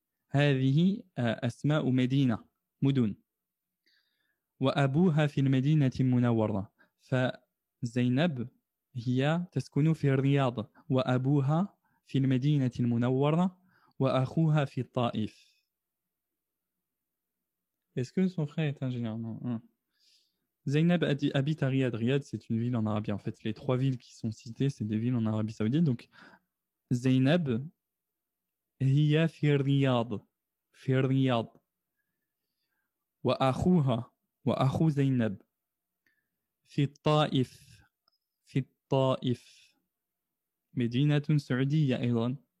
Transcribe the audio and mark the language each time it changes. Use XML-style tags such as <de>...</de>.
<ar>هذه أسماء مدن. وأبوها في المدينة المنورة. فزينب هي تسكن في الرياض وأبوها في المدينة المنورة وأخوها في الطائف.</ar> <fr>Est-ce que son frère est ingénieur? Non. Zainab habite à Riyad. Riyad, c'est une ville en Arabie. En fait, les 3 villes qui sont citées, c'est des villes en Arabie Saoudite. Donc, Zainab</fr> <ar>هي في الرياض. في الرياض. وأخو زينب في الطائف. في الطائف. مدينة سعودية أيضا.</ar>